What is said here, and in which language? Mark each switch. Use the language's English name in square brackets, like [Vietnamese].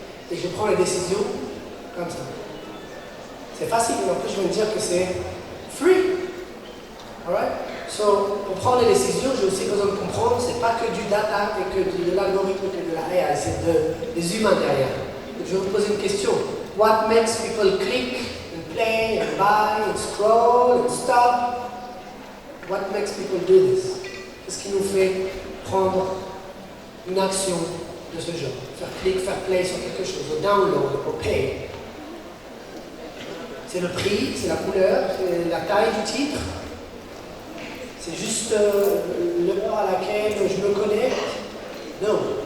[French] Et je prends les décisions comme ça. C'est facile, mais en plus je vais me dire que c'est free. [English] Alright? [French] So, pour prendre les décisions, j'ai aussi besoin de comprendre, c'est pas que du data et que de l'algorithme et de la AI, c'est des humains derrière. Donc, je vais vous poser une question. [English] What makes people click and play and buy and scroll and stop? What makes people do this? [French] Qu'est-ce qui nous fait prendre une action de ce genre? Faire click, faire play sur quelque chose, au download, au pay. C'est le prix, c'est la couleur, c'est la taille du titre. C'est juste l'heure à laquelle je me connecte. Non.